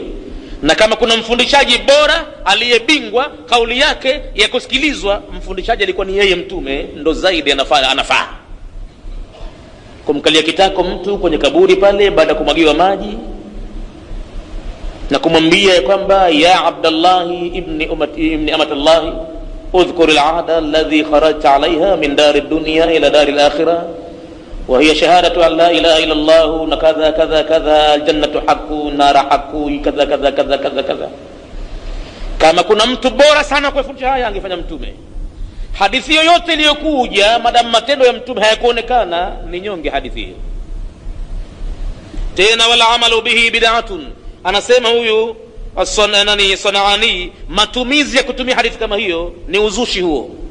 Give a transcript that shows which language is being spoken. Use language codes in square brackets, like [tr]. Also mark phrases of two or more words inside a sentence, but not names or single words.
[sw] Na kama kuna mfundishaji bora aliyebingwa kauli yake ya kusikilizwa, mfundishaji alikuwa ni yeye Mtume, ndo zaidi anafaa kumkalia kitako mtu kwenye kaburi pale baada ya kumwagiwa maji na kumwambia kwamba [ar] يا عبد الله ابن أمة الله اذكر العهد الذي خرجت عليها من دار الدنيا إلى دار الآخرة وهي شهادة أن لا إله إلا الله [sw] na kadha kadha kadha, [ar] الجنة حق النار حق [sw] kadha kadha kadha kadha kadha. Kama kuna mtu bora sana kwa kufundisha haya angefanya Mtume. Hadithi yoyote iliyokuja madamu matendo ya Mtume hayakuonekana ni nyonge hadithi hiyo. Tena [ar] ولا عمل به بدعة, [sw] anasema huyu Sanaani, matumizi ya kutumia hadithi kama hiyo ni uzushi huo.